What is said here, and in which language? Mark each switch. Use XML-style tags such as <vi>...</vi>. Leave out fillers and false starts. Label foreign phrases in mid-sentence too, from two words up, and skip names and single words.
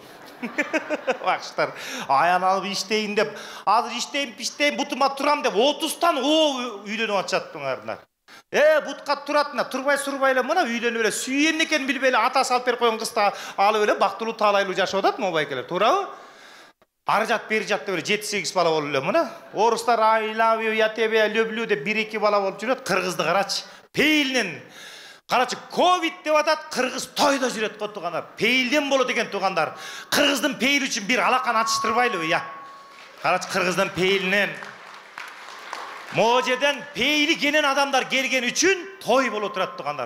<ky>Бакыштар, аян алып иштейин деп, азыр иштейин, бутума турам деп 30тан үйлөнүп атышат туңардар. Бутка турат, турбай сурбай эле мына үйлөнүп эле сүйөн экен билбей эле атасы алып берип койгон кызды алып эле бактылуу таалайлуу жашап атат могу байкелер, туурабы? Ары жат бери жат деп эле 7-8 бала болуп эле мына. Орустар</ky> <en>I love you,</en> <ru>я тебя люблю</ru> <ky>деп 1-2 бала болуп жүрөт. Кыргызды карачы, пейилинен. Карачы, ковид деп атат, кыргыз тойдо жүрөт го туугандар. Пейилден болот экен туугандар. Кыргыздын пейили үчүн бир алаканы ачыштырбайлыбы, я. Карачы, кыргыздын пейилинен могу жерден пейили кенен адамдар келген үчүн той болуп турат туугандар.</ky>